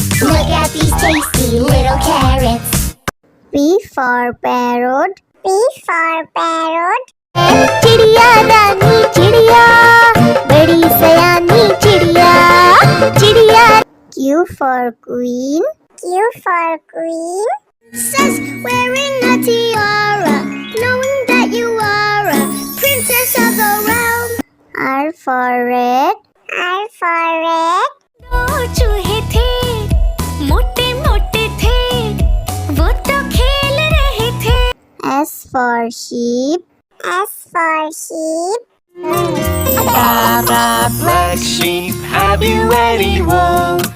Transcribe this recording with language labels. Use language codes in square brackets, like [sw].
[en] Look at these tasty little carrots. P for parrot. P for parrot. [hi] चिड़िया दानी चिड़िया, बड़ी सयानी चिड़िया, चिड़िया. [en] Q for queen. Q for queen. Says wearing a tiara, knowing that you are a princess of the realm. R for rat. R for rat. [hi] दो चूहे थे, मोटे मोटे थे, वो तो खेल रहे थे. [en] S for sheep. S for sheep. Black sheep, have you any wool?